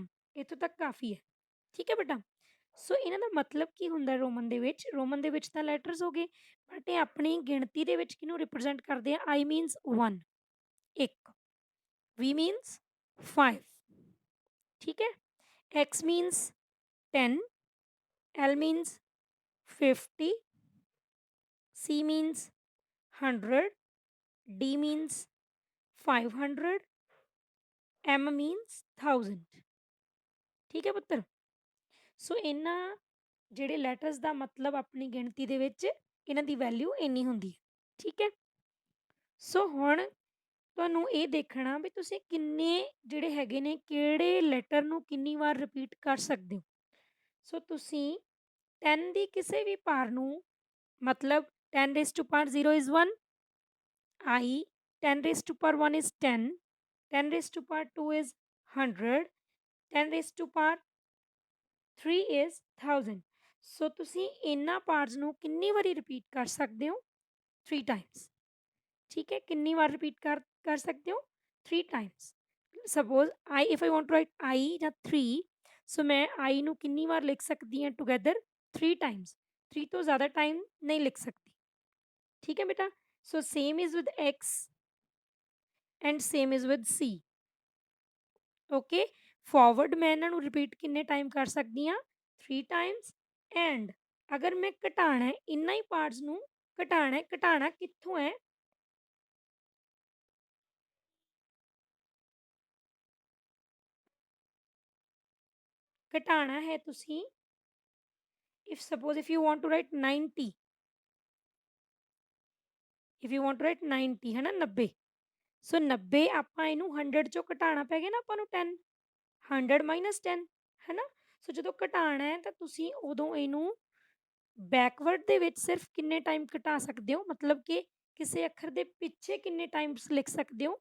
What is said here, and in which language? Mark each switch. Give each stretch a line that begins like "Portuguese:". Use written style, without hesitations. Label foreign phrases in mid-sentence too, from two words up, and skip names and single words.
Punjabi: ਇੱਥੋਂ ਤੱਕ ਕਾਫੀ ਹੈ। ਠੀਕ ਹੈ ਬੇਟਾ। ਸੋ ਇਹਨਾਂ ਦਾ ਮਤਲਬ ਕੀ ਹੁੰਦਾ ਰੋਮਨ ਦੇ ਵਿੱਚ, ਰੋਮਨ ਦੇ ਵਿੱਚ ਤਾਂ ਲੈਟਰਸ ਹੋ ਗਏ, ਬਟ ਇਹ ਆਪਣੀ ਗਿਣਤੀ ਦੇ ਵਿੱਚ ਕਿਹਨੂੰ ਰਿਪਰੈਜ਼ੈਂਟ ਕਰਦੇ ਆ।
English: I means 1 1, V means 5,
Punjabi: ਠੀਕ ਹੈ।
English: X means 10, L means 50, C means 100, D means 500, M means 1000।
Punjabi: ਠੀਕ ਹੈ ਪੁੱਤਰ। ਸੋ ਇਹਨਾਂ ਜਿਹੜੇ ਲੈਟਰਸ ਦਾ ਮਤਲਬ ਆਪਣੀ ਗਿਣਤੀ ਦੇ ਵਿੱਚ ਇਹਨਾਂ ਦੀ ਵੈਲਿਊ ਇੰਨੀ ਹੁੰਦੀ ਹੈ। ਠੀਕ ਹੈ। ਸੋ ਹੁਣ ਤੁਹਾਨੂੰ ਇਹ ਦੇਖਣਾ ਵੀ ਤੁਸੀਂ ਕਿੰਨੇ ਜਿਹੜੇ ਹੈਗੇ ਨੇ ਕਿਹੜੇ ਲੈਟਰ ਨੂੰ ਕਿੰਨੀ ਵਾਰ ਰਿਪੀਟ ਕਰ ਸਕਦੇ ਹੋ। ਸੋ ਤੁਸੀਂ 10 ਦੀ ਕਿਸੇ ਵੀ ਪਾਰ ਨੂੰ, ਮਤਲਬ
English: 10 raised to power 0 is 1, I 10 raised to power 1 is 10, 10 raised to power 2 is 100, 10 raised to power 3 is 1000।
Punjabi: ਸੋ ਤੁਸੀਂ ਇਹਨਾਂ ਪਾਰਟਸ ਨੂੰ ਕਿੰਨੀ ਵਾਰੀ ਰਿਪੀਟ ਕਰ ਸਕਦੇ ਹੋ, 3 ਟਾਈਮਸ। ਠੀਕ ਹੈ, ਕਿੰਨੀ ਵਾਰ ਰਿਪੀਟ ਕਰ ਸਕਦੇ ਹੋ, 3 ਟਾਈਮਸ।
English: suppose I if I want to write I
Punjabi: ਜਾਂ 3, ਸੋ ਮੈਂ I ਨੂੰ ਕਿੰਨੀ ਵਾਰ ਲਿਖ ਸਕਦੀ ਹਾਂ ਟੂਗੈਦਰ, 3 ਟਾਈਮਸ। 3 ਤੋਂ ਜ਼ਿਆਦਾ ਟਾਈਮ ਨਹੀਂ ਲਿਖ ਸਕਦੀ। ਠੀਕ ਹੈ ਬੇਟਾ।
English: So same is with X and same is with C.
Punjabi: ਓਕੇ, ਫਾਰਵਰਡ ਮੈਂ ਇਹਨਾਂ ਨੂੰ ਰਿਪੀਟ ਕਿੰਨੇ ਟਾਈਮ ਕਰ ਸਕਦੀ ਹਾਂ, 3 ਟਾਈਮਸ। ਐਂਡ ਅਗਰ ਮੈਂ ਘਟਾਣਾ ਹੈ ਇੰਨਾ ਹੀ ਪਾਰਟਸ ਨੂੰ, ਘਟਾਣਾ ਕਿੱਥੋਂ ਹੈ, ਘਟਾਣਾ ਹੈ ਤੁਸੀਂ
English: if suppose if you want to write 90, if you want to write 90
Punjabi: ਹੈ ਨਾ, 90। ਸੋ 90 ਆਪਾਂ ਇਹਨੂੰ 100 ਚੋਂ ਘਟਾਣਾ ਪੈ ਗਿਆ ਨਾ ਆਪਾਂ ਨੂੰ 10, 100 ਮਾਈਨਸ 10 ਹੈ ਨਾ। ਸੋ ਜਦੋਂ ਘਟਾਣਾ ਹੈ ਤਾਂ ਤੁਸੀਂ ਉਦੋਂ ਇਹਨੂੰ ਬੈਕਵਰਡ ਦੇ ਵਿੱਚ ਸਿਰਫ ਕਿੰਨੇ ਟਾਈਮ ਘਟਾ ਸਕਦੇ ਹੋ, ਮਤਲਬ ਕਿ ਕਿਸੇ ਅੱਖਰ ਦੇ ਪਿੱਛੇ ਕਿੰਨੇ ਟਾਈਮਸ ਲਿਖ ਸਕਦੇ ਹੋ।